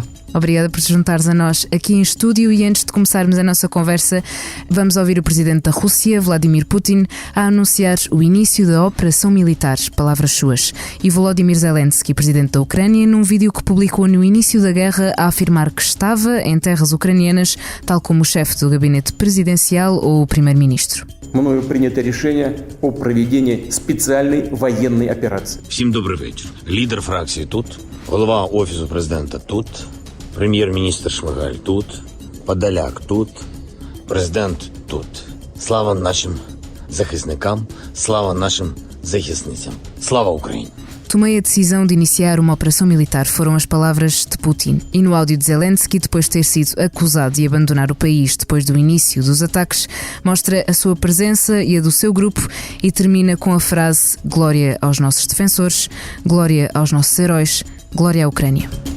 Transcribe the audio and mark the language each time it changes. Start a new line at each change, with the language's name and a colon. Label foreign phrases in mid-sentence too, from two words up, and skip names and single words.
Portuguese: Obrigada por te juntares a nós aqui em estúdio e antes de começarmos a nossa conversa, vamos ouvir o presidente da Rússia, Vladimir Putin, a anunciar o início da operação militar, palavras suas, e Volodymyr Zelensky, presidente da Ucrânia, num vídeo que publicou no início da guerra a afirmar que estava em terras ucranianas, tal como o chefe do gabinete presidencial ou o primeiro-ministro.
Russian: Мною принято решение о проведении специальной военной операции.
Ukrainian: Всім добрий вечір. Лідер фракції тут, голова Офісу президента тут, прем'єр-міністр Шмигаль тут, Подоляк тут, президент тут. Слава нашим захисникам, слава нашим захисницям. Слава Україні!
Portuguese: Tomei a decisão de iniciar uma operação militar, foram as palavras de Putin. E no áudio de Zelensky, depois de ter sido acusado de abandonar o país depois do início dos ataques, mostra a sua presença e a do seu grupo e termina com a frase: glória aos nossos defensores, glória aos nossos heróis, glória à Ucrânia.